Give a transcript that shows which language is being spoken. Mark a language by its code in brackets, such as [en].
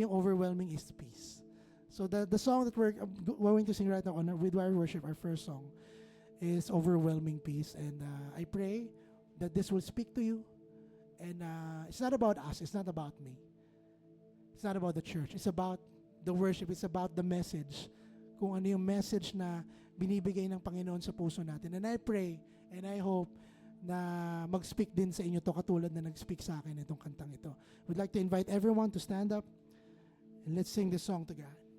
[tl] yung [en] overwhelming is peace. So the song that we're going to sing right now with our worship, our first song, is Overwhelming Peace. And I pray that this will speak to you. And it's not about us. It's not about me. It's not about the church. It's about the worship. It's about the message. [tl] Kung ano yung message na binibigay ng Panginoon sa puso natin. [en] And I pray and I hope [tl] na mag-speak din sa inyo to katulad na nag-speak sa akin itong kantang ito. [en] We'd like to invite everyone to stand up and let's sing this song to God.